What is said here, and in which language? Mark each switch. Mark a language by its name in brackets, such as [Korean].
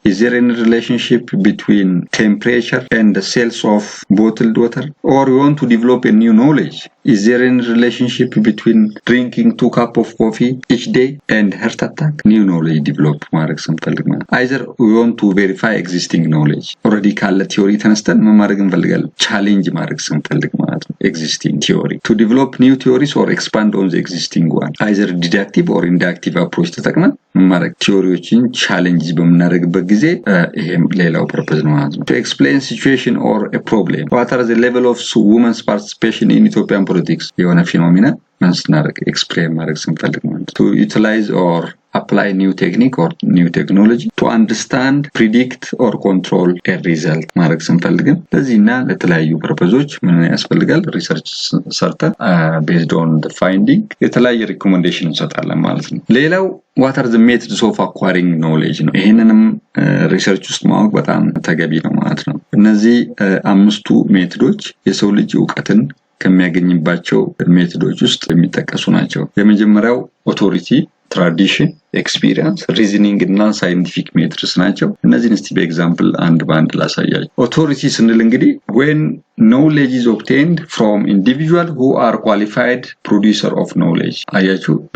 [English] Is there any relationship between temperature and the sales of bottled water? Or you want to develop a new knowledge? Is there any relationship between drinking 2 cups of coffee each day and heart attack? New knowledge develop [Amharic] ማድረግ ስንፈልግ ማለት [English] either we want to verify existing knowledge. [Amharic] already ካለ ቲዮሪ ተነስተን ምን ማድረግ እንፈልጋለን? ቻሌንጅ ማድረግ ስንፈልግ ማለት ነው existing theory. [English] To develop new theories or expand on the existing one. [Amharic] either deductive or inductive approach ተጠቅመን ማድረግ ቲዮሪዎችን ቻሌንጅ በመናደርግበት ጊዜ ይሄም ሌላው ፐርፐዝ ነው ማለት ነው። [English] To explain situation or a problem. What are the level of women's participation in Ethiopian politics? [Amharic] የሆነ ፊኖሚና ማስናረግ ኤክስፕሌን ማድረግ ስንፈልግ ማለት ነው። [English] To utilize or apply new technique or new technology to understand, predict or control a result [Amharic] ማድረግ ስንፈልግ ለዚህና ለተለያዩ ፐርፐዞች ምን ያስፈልጋል? ሪሰርች ሰርተን based on the finding የተለያየ ሪኮሜንዴሽን እንሰጣለን ማለት ነው። ሌላው [English] what are the methods of acquiring knowledge [Amharic] ነው። ይሄንንም ሪሰርች ውስጥ ማወቅ በጣም ተገቢ ነው ማለት ነው። እነዚህ አምስቱ ሜቶዶች የሰው ልጅ ዕውቀትን ከሚያገኝባቸው ሜቶዶች ውስጥ የሚጠቀሱ ናቸው። የመጀመሪያው ኦቶሪቲ፣ ትራዲሽን፣ ኤክስፒሪየንስ፣ ሪዝኒንግ እና ሳይንቲፊክ ሜትርስ ናቸው። እነዚህን እስቲ በኤግዛምፕል አንድ ባንድ ላሳያችሁ። ኦቶሪቲ ስንል እንግዲህ [English] when knowledge is obtained from individual who are qualified producer of knowledge። [Amharic] አያችሁ